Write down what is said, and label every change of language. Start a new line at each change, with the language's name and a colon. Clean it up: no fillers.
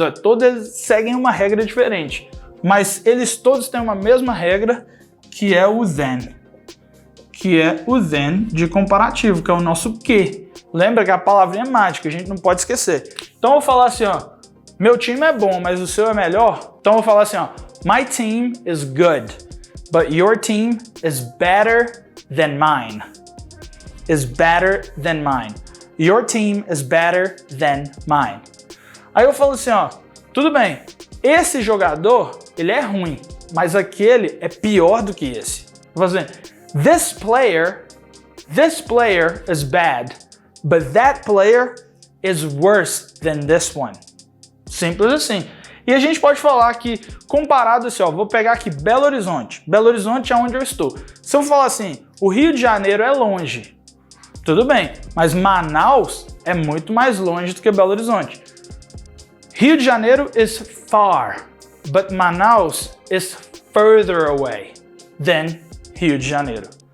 Portuguese: Ó, todos eles seguem uma regra diferente. Mas eles todos têm uma mesma regra, que é o then. Que é o then de comparativo, que é o nosso que. Lembra que a palavrinha é mágica, a gente não pode esquecer. Então eu vou falar assim, ó, meu time é bom, mas o seu é melhor. Então eu vou falar assim, ó,
English: my team is good, but your team is better than mine. Is better than mine. Your team is better than mine.
Portuguese: Aí eu falo assim, ó, tudo bem, esse jogador, ele é ruim, mas aquele é pior do que esse. Vou fazer,
English: this player is bad, but that player is worse than this one.
Portuguese: Simples assim. E a gente pode falar que, comparado assim, ó, vou pegar aqui Belo Horizonte. Belo Horizonte é onde eu estou. Se eu falar assim, o Rio de Janeiro é longe, tudo bem, mas Manaus é muito mais longe do que Belo Horizonte.
English: Rio de Janeiro is far, but Manaus is further away than Rio de Janeiro.